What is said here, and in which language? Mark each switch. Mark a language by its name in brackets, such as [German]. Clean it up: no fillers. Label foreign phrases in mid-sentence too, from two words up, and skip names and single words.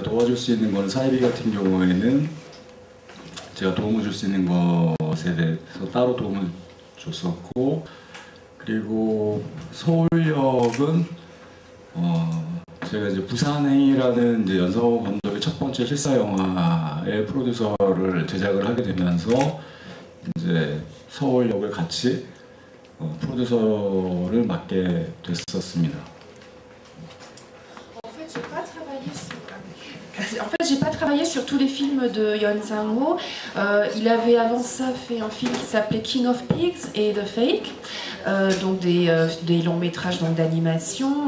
[Korean] 도와줄 수 있는 건 사이비 같은 경우에는 제가 도움을 줄 수 있는 것에 대해서 따로 도움을 줬었고, 그리고 서울역은 제가 이제 부산행이라는 이제 연상호 감독의 첫 번째 실사 영화의 프로듀서를 제작을 하게 되면서 이제 서울역을 같이 프로듀서를 맡게 됐었습니다. [French] En fait, j'ai pas travaillé sur tous les films de Yeon Sang-woo. Il avait avant ça fait un film qui s'appelait King of Pigs et The Fake, donc des longs métrages d'animation.